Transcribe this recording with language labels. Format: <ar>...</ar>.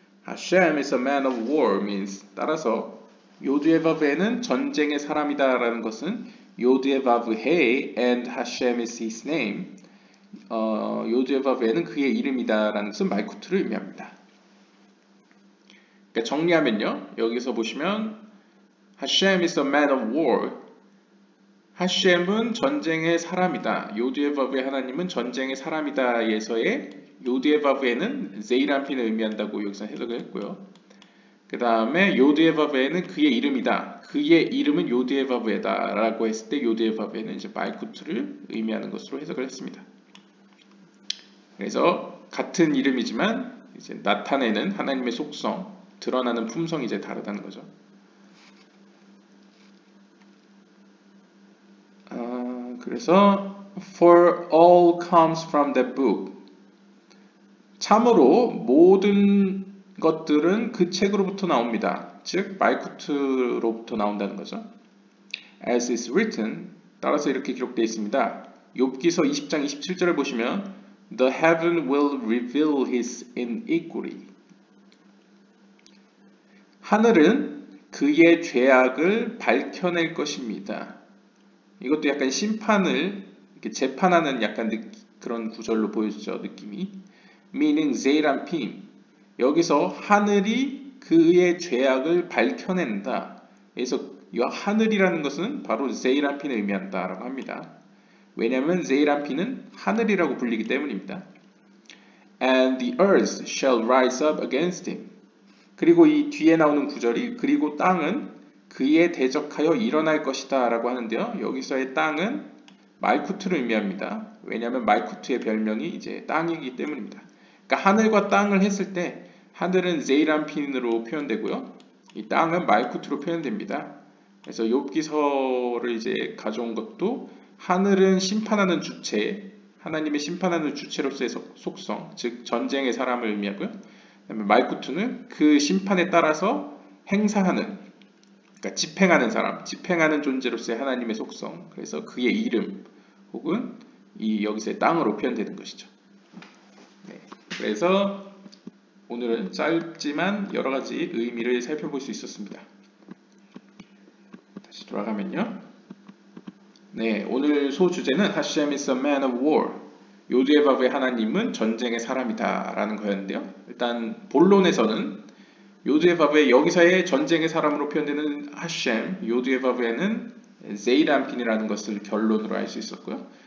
<en>Hashem is a man of war means</en> <ko>따라서 요드에바브에는 전쟁의 사람이다 라는 것은 요드에바브헤</ko> <en>and Hashem is his name</en> <ko>요드에바브에는 그의 이름이다 라는 것은 말쿠트를 의미합니다. 그러니까 정리하면요. 여기서 보시면</ko> <en>Hashem is a man of war</en> <ko>하셴은 전쟁의 사람이다. 요드에바브의 하나님은 전쟁의 사람이다에서의 요드에바브에는 제이람핀을 의미한다고 여기서 해석을 했고요. 그 다음에 요드에바브에는 그의 이름이다. 그의 이름은 요드에바브에다 라고 했을 때 요드에바브에는 이제 말쿠트를 의미하는 것으로 해석을 했습니다. 그래서 같은 이름이지만 이제 나타내는 하나님의 속성, 드러나는 품성이 이제 다르다는 거죠. 그래서</ko> <en>for all comes from the book.</en> <ko>참으로 모든 것들은 그 책으로부터 나옵니다. 즉 말쿠트로부터 나온다는 거죠.</ko> <en>As is written,</en> <ko>따라서 이렇게 기록되어 있습니다. 욥기서 20장 27절을 보시면</ko> <en>The heaven will reveal his iniquity.</en> <ko>하늘은 그의 죄악을 밝혀낼 것입니다. 이것도 약간 심판을 이렇게 재판하는 약간 그런 구절로 보여주죠. 느낌이.</ko> <en>Meaning zeirampim.</en> <ko>여기서 하늘이 그의 죄악을 밝혀낸다. 그래서 이 하늘이라는 것은 바로 zeirampim을 의미한다라고 합니다. 왜냐하면 zeirampim은 하늘이라고 불리기 때문입니다.</ko> <en>And the earth shall rise up against him.</en> <ko>그리고 이 뒤에 나오는 구절이 그리고 땅은 그에 대적하여 일어날 것이다 라고 하는데요. 여기서의 땅은 말쿠트를 의미합니다. 왜냐하면 말쿠트의 별명이 이제 땅이기 때문입니다. 그러니까 하늘과 땅을 했을 때 하늘은 제이람핀으로 표현되고요. 이 땅은 말쿠트로 표현됩니다. 그래서 욥기서를 이제 가져온 것도 하늘은 심판하는 주체, 하나님의 심판하는 주체로서의 속성, 즉 전쟁의 사람을 의미하고요. 그다음에 말쿠트는 그 심판에 따라서 행사하는 그러니까 집행하는 사람, 집행하는 존재로서의 하나님의 속성, 그래서 그의 이름 혹은 이 여기서의 땅으로 표현되는 것이죠. 네, 그래서 오늘은 짧지만 여러 가지 의미를 살펴볼 수 있었습니다. 다시 돌아가면요. 네, 오늘 소주제는</ko> <en>Hashem is a man of war.</en> <ko>요드에바브의 하나님은 전쟁의 사람이다 라는 거였는데요. 일단 본론에서는 요드에바브의 여기서의 전쟁의 사람으로 표현되는 하셴, 요드에바브에는 제이람핀이라는 것을 결론으로 알 수 있었고요.</ko>